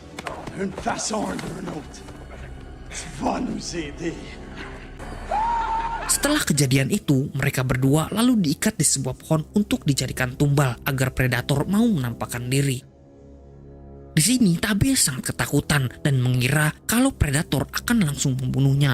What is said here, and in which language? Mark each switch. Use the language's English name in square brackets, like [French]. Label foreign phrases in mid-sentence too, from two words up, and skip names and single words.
[French] Une façon ou une autre, tu vas nous aider. [Indonesian] Setelah kejadian itu, mereka berdua lalu diikat di sebuah pohon untuk dijadikan tumbal agar predator mau menampakkan diri. Di sini Tabe sangat ketakutan dan mengira kalau predator akan langsung membunuhnya.